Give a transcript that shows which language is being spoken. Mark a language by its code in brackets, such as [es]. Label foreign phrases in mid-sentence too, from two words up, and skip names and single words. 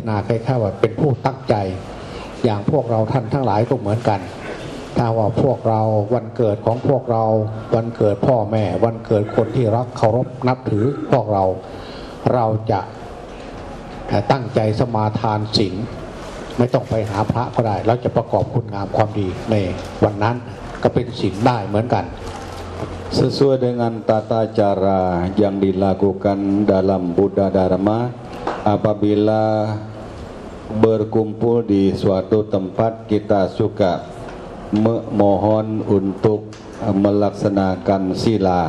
[th] นาคล้ายๆว่าเป็นผู้ตั้งใจอย่างพวกเราท่านทั้งหลายก็เหมือนกันถ้าว่าพวกเราวันเกิดของพวกเราวันเกิดพ่อแม่วันเกิดคนที่รักเคารพนับถือพวกเราจะตั้งใจสมาทานศีลไม่ต้องไปหาพระก็ได้เราจะประกอบคุณงามความดีในวันนั้นก็เป็นศีลได้เหมือนกัน [id] Sesuai dengan tata cara yang dilakukan dalam Buddha Dharma, apabila berkumpul di suatu tempat kita suka memohon untuk melaksanakan sila.